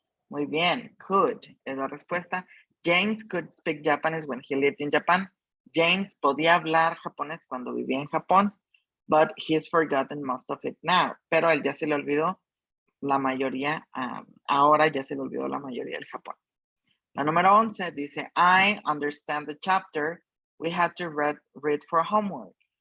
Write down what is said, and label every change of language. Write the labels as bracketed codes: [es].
[es] Muy bien, could es la respuesta. [en] James could speak Japanese when he lived in Japan. [es] James podía hablar japonés cuando vivía en Japón, [en] but he's forgotten most of it now. [es] Pero a él ya se le olvidó la mayoría, ahora ya se le olvidó la mayoría del Japón. La número 11 dice, [en] I understand the chapter we had to read for homework.